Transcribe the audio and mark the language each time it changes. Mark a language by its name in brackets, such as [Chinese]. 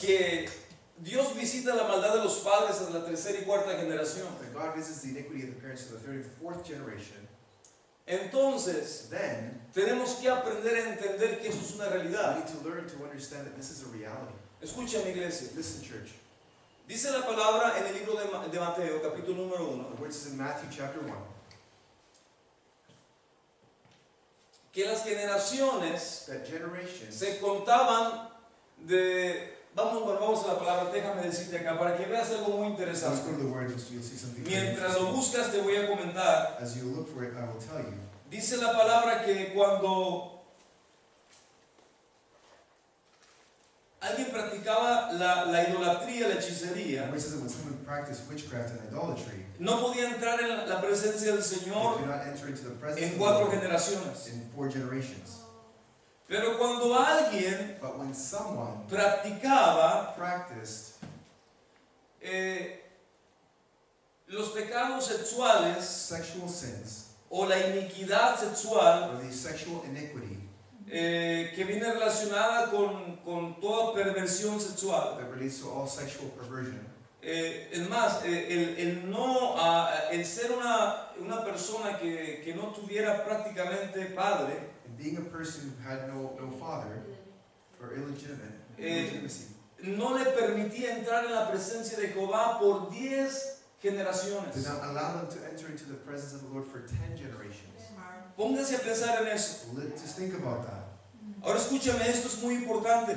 [Spanish] que Dios visita la maldad de los padres hasta la tercera y cuarta generación, [English] that God visits the iniquity of the parents to the third and fourth generation, [Spanish] entonces [English] then [Spanish] tenemos que aprender a entender que eso es una [English] we [Spanish] realidad. [English] need to learn to understand that this is a reality. [Spanish] Escucha, mi iglesia. [English] Listen, church. [Spanish] Dice la palabra en el libro de Mateo, capítulo número 1, [English] The word says in Matthew chapter 1 [Spanish] que las generaciones [English] that generations, [Spanish] se contaban de... Vamos a la palabra, déjame decirte acá, para que veas algo muy [English] let's [Spanish] interesante. [English] go to the word and you'll see something very [Spanish] Mientras lo [English] interesting. [Spanish] buscas te voy a comentar. [English] As you look for it, I will tell you. [Spanish] Dice la palabra que cuando alguien practicaba la idolatría, la hechicería, [English] The word says that when someone practiced witchcraft and idolatry, [Spanish] no podía entrar en la presencia del [English] they [Spanish] Señor [English] could not enter into the presence [Spanish] en [English] of [Spanish] 4 [English] the Lord [Spanish] generaciones. [English] in 4 generations. [Spanish] Pero cuando alguien [English] But when someone [Spanish] practicaba [English] practiced [Spanish] los pecados sexuales [English] sexual sins [Spanish] o la iniquidad sexual, [English] or the sexual iniquity [Spanish] que viene relacionada con toda perversión sexual. [English] that relates to all sexual perversion, [Spanish] Es más, el ser una persona que no tuviera prácticamente padre, [English] and being a person who had no father or illegitimacy, [Spanish] no le permitía entrar en la presencia de Jehová por 10 [English] did [Spanish] generaciones. [English] not allow them to enter into the presence of the Lord for 10 generations. [Spanish] Póngase a pensar en eso. [English] Just think about that. [Spanish] Ahora escúchame, esto es muy importante.